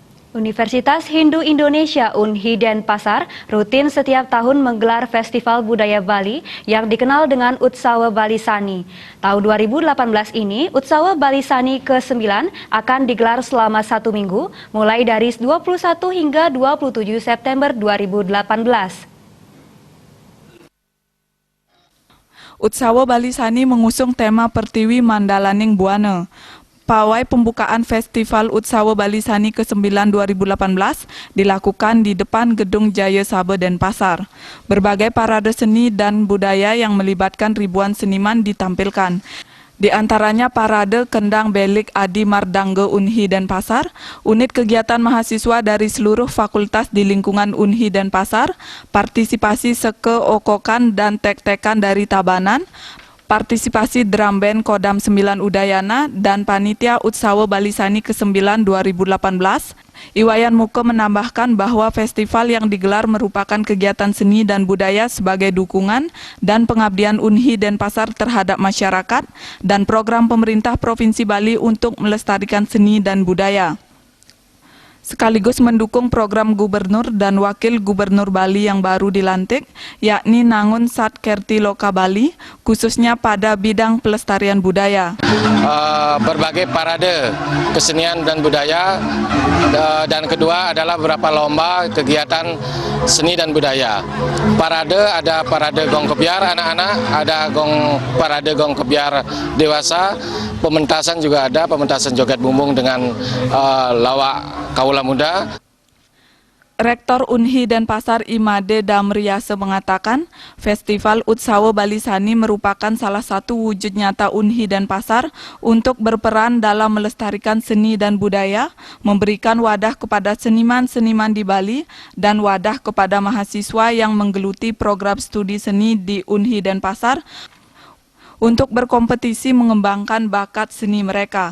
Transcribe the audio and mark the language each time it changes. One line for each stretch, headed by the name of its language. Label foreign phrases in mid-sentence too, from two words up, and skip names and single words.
Indonesian: Universitas Hindu Indonesia (UNHI) Denpasar rutin setiap tahun menggelar Festival Budaya Bali yang dikenal dengan Utsawa Bali Sani. Tahun 2018 ini, Utsawa Bali Sani ke-9 akan digelar selama 1 minggu, mulai dari 21 hingga 27 September 2018. Utsawa Bali Sani mengusung tema Pertiwi Mandalaning Buana. Pawai pembukaan Festival Utsawa Bali Sani ke-9 2018 dilakukan di depan Gedung Jaya Sabha Denpasar. Berbagai parade seni dan budaya yang melibatkan ribuan seniman ditampilkan. Di antaranya parade Kendang Belik Adi Mardangge UNHI Denpasar, unit kegiatan mahasiswa dari seluruh fakultas di lingkungan UNHI Denpasar, partisipasi seke okokan dan tek-tekan dari Tabanan, partisipasi
English: drum band
Indonesian: Kodam 9 Udayana, dan panitia Utsawa Bali Sani ke-9 2018. Iwayan Muke menambahkan bahwa festival yang digelar merupakan kegiatan seni dan budaya sebagai dukungan dan pengabdian UNHI Denpasar terhadap masyarakat dan program pemerintah Provinsi Bali untuk melestarikan seni dan budaya, sekaligus mendukung program Gubernur dan Wakil Gubernur Bali yang baru dilantik, yakni Nangun Satkerti Loka Bali, khususnya pada bidang pelestarian budaya. Berbagai parade kesenian dan budaya, dan kedua adalah beberapa lomba kegiatan seni dan budaya. Parade ada parade gong kebiar anak-anak, ada parade gong kebiar dewasa, pementasan juga ada, pementasan joget bumbung dengan lawak kaula muda. Rektor UNHI Denpasar Imade Damriase mengatakan, Festival Utsawa Bali Sani merupakan salah satu wujud nyata UNHI Denpasar untuk berperan dalam melestarikan seni dan budaya, memberikan wadah kepada seniman-seniman di Bali, dan wadah kepada mahasiswa yang menggeluti program studi seni di UNHI Denpasar untuk berkompetisi mengembangkan bakat seni mereka.